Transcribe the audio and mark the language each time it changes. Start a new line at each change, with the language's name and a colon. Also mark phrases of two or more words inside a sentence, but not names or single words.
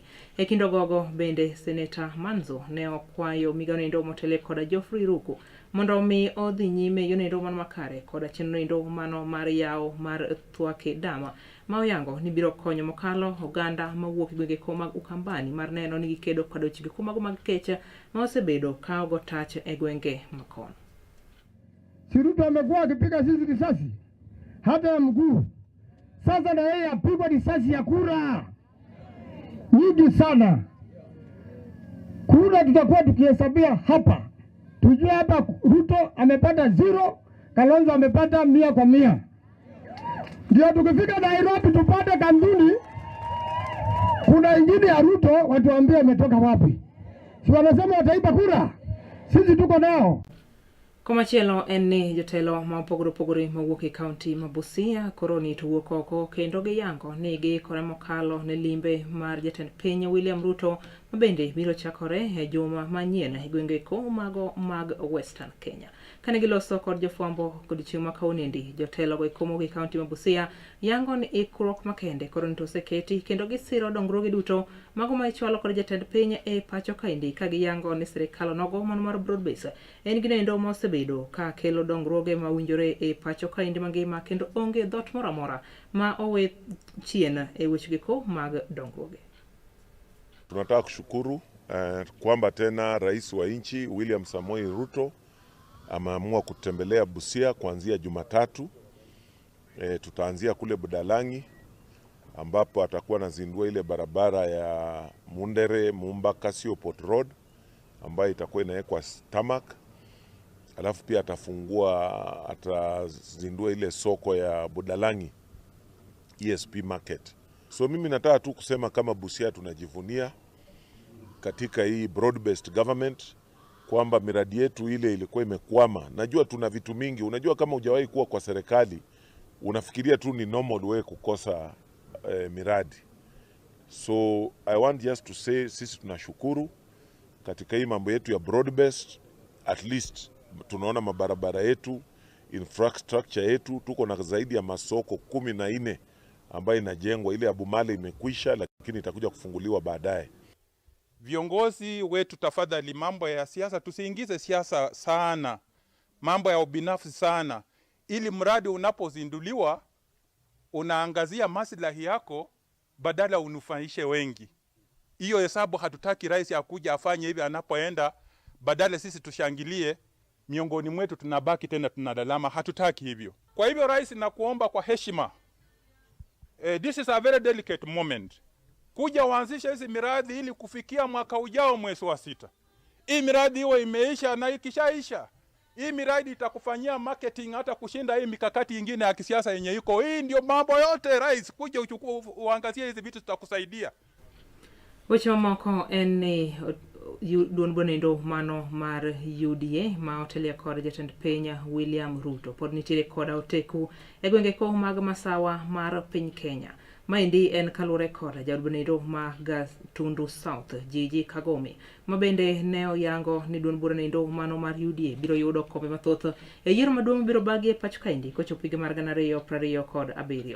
Luo (Kenya and Tanzania): E kindogogo bende Senator Manzo ne okwayo migao nindo motele koda Geoffrey Ruku mondo mi odhi nyime yonindo mano makare koda chenro nindo mano mar yao mar twake dama ma oyango ni biro konyo mokalo oganda mawuok gwenge ko mag Ukambani mar neno ni gikedo kod weche ko mago mag kecha ma osebedo ka ogo tach e gwenge makono.
Swahili: Ruto amekuwa akipiga sisi risasi hata ya mguu. Sasa na yeye apigwa risasi ya kura nyingi sana. Kura tutakuwa tukihesabia hapa. Tujue hapa Ruto amepata 0, Kalonzo amepata 100 kwa 100. Ndio tukifika Nairobi tupate kanzuni kuna ingine ya Ruto watuambie wametoka wapi. Si wanasema wataiba kura? Sisi tuko nao.
Luo (Kenya and Tanzania): Komachielo en ni jotelo ma opogore mawuok e kaunti ma Busia koro ni tuwuok oko kendo giyango ni giikore mokalo ne limbe mar jatend piny William Ruto mabende biro chakore e juma manyien e gwenge ko mago mag Western Kenya. Kane giloso kod jofwambo kod chieng' ma kaunendi jotelo go ikomo gi kaunti ma Busia yango ni ikruok makende koro nito oseketi kendo gisiro dongruoge duto mago ma ichwalo kod jatend piny e pacho kaindi ka giyango ni sirikal nogo mano mar
English: broad base
Luo (Kenya and Tanzania): en ginendo mosebedo ka kelo dongruoge ma winjore e pacho kaindi mangima kendo onge dhot moro amora ma owe chien e weche giko mag dongruoge.
Swahili: Tunataka kushukuru kwamba tena rais wa nchi William Samoei Ruto ameamua kutembelea Busia kuanzia Jumatatu. Tutaanzia kule Budalangi ambapo atakuwa anazindua ile barabara ya Mundere Mumba Kasio Port Road ambayo itakuwa inawekwa tarmac. alafu pia atazindua ile soko ya Budalangi ESP market. So mimi nataka tu kusema kama Busia tunajivunia katika hii
English: broad based government
Swahili: kwamba miradi yetu ile ilikuwa imekwama. Najua tuna vitu mingi, unajua kama hujawahi kuwa kwa serikali unafikiria tu ni normal wewe kukosa miradi.
English: So I want just to say
Swahili: sisi tunashukuru katika hii mambo yetu ya
English: broad based, at least
Swahili: tunaona mabarabara yetu, infrastructure yetu, tuko na zaidi ya masoko 14 ambayo inajengwa. Ile Abumale imekwisha lakini itakuja kufunguliwa baadaye. Viongozi wetu tafadhali, mambo ya siasa tusiingize siasa sana, mambo ya ubinafsi sana, ili mradi unapozinduliwa unaangazia maslahi yako badala unufaishe wengi. Hiyo hesabu hatutaki rais akuja afanye hivi anapoenda, badala sisi tushangilie miongoni mwetu tunabaki tena tunadalama. Hatutaki hivyo. Kwa hivyo rais, nakuomba kwa heshima,
English: this is a very delicate moment,
Swahili: kuja uanzishe hizi miradi ili kufikia mwaka ujao mwezi wa 6 hii miradi iwe imeisha, na ikishaisha hii miradi itakufanyia marketing hata kushinda hii mikakati ingine ya kisiasa yenye iko. Hii ndio mambo yote rais, kuja uchukue uangazie hizi vitu tutakusaidia.
Luo (Kenya and Tanzania): Weche mamoko en duon bonendo mano mar UDA ma otelia kod jatend piny William Ruto pod nitiere koda oteku e gwenge ko mag masawa mar piny Kenya. Maendi en kalure koda jadbonendo ma Gatundu South Jiji Kagome mabende ne oyango ni duon bonendo mano mar UDA biro yudo kombe mathoth e yiero maduong' biro bagi e pacho kaendi kochopo higa mar 2027.